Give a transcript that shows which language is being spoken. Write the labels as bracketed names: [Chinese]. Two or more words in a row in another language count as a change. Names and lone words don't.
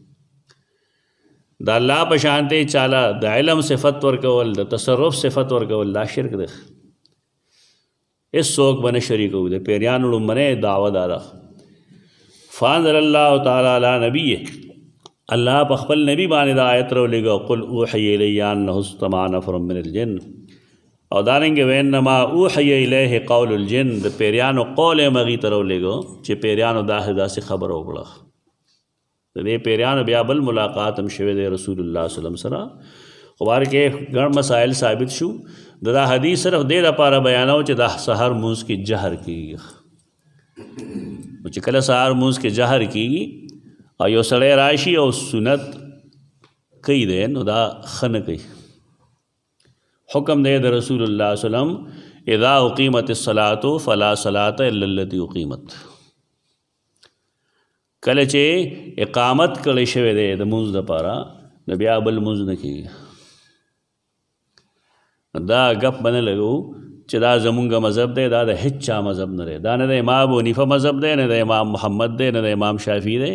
[Pashto] د الله په شانتې چاله د علم صفت ورکول، د تصرف صفت ورکول، دا شرک دی. اس څوک به نه شریکوي. د پیریانو لومړنۍ دعوه دا ده. [Arabic] فانزل الله تعالی علی نبیه، [Pashto] الله په خپل نبی باندې دا آیت راولېږه، [Arabic] قل اوحی الی انه استمع نفر من الجن، [Pashto] او دارنګې [Arabic] وانما اوحی الیه قول الجن، [Pashto] د پیریانو قول یې مغې ته راولېږه چې پیریانو داسې خبره وکړه. د دې پیریانو بیا بل ملاقات هم شوی دی رسول الله صلی الله علیه وسلم سره. خو بار کې ګڼ مسائل ثابت شو. دا حدیث صرف دې دپاره بیانو چې د سحر مونځ کې جهر کېږي. چې کله سحر مونځ کې جهر کېږي او یو سړی راشي او سنت کوي دی، نو دا ښه نه کوي. حکم دی د رسول الله [Arabic] صلی الله علیه وسلم، اذا اقیمت الصلاة فلا صلاة الا التي اقیمت. [Pashto] کله چې اقامت کړی شوی دی د مونځ دپاره، نو بیا بل مونځ نه کېږي. دا گپ بنه لګو چې دا زمونږ مذهب دی، دا د هیڅ چا مذهب نه دی. دا نه د امام ابو حنیفه مذهب دی، نه د امام محمد دی، نه د امام شافعي دی.